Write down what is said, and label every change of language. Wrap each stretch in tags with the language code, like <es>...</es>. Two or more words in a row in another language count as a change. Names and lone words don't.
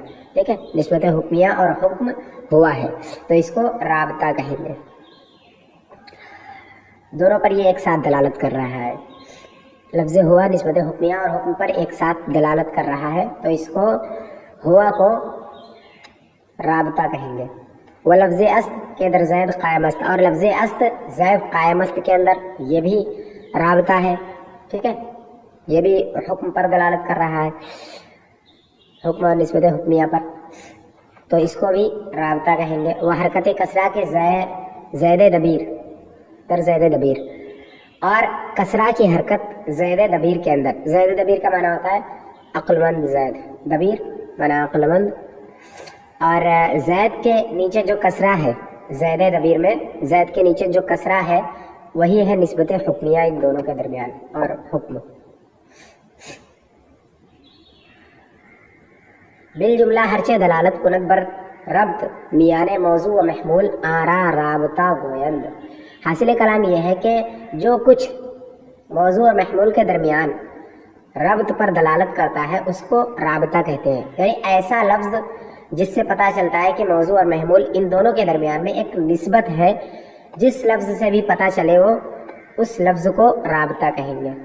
<ur>ٹھیک ہے، نسبت حکمیہ اور حکم ہوا ہے تو اس کو رابطہ کہیں گے. دونوں پر یہ ایک ساتھ دلالت کر رہا ہے. لفظ ہوا نسبت حکمیہ اور حکم پر ایک ساتھ دلالت کر رہا ہے تو اس کو ہوا کو رابطہ کہیں گے.</ur> <fa>وہ لفظ است کے در زید قائم است،</fa> <ur>اور لفظ است زید قائم است کے اندر یہ بھی رابطہ ہے. ٹھیک ہے، یہ بھی حکم پر دلالت کر رہا ہے، حکم اور نسبت حکمیہ پر، تو اس کو بھی رابطہ کہیں گے.</ur> <fa>وہ حرکت کسرہ کے زید دبیر در زید دبیر،</fa> <ur>اور کسرہ کی حرکت زید دبیر کے اندر. زید دبیر کا معنی ہوتا ہے عقل مند زید، دبیر معنی عقل مند، اور زید کے نیچے جو کسرہ ہے زید دبیر میں، زید کے نیچے جو کسرہ ہے وہی ہے نسبت حکمیہ ان دونوں کے درمیان اور حکم.</ur> <fa>بالجملہ ہرچے دلالت کند بر ربط میان موضوع و محمول آرا رابطہ گویند.</fa> <ur>حاصل کلام یہ ہے کہ جو کچھ موضوع اور محمول کے درمیان ربط پر دلالت کرتا ہے اس کو رابطہ کہتے ہیں. یعنی ایسا لفظ جس سے پتہ چلتا ہے کہ موضوع اور محمول ان دونوں کے درمیان میں ایک نسبت ہے، جس لفظ سے بھی پتہ چلے وہ اس لفظ کو رابطہ کہیں گے.</ur>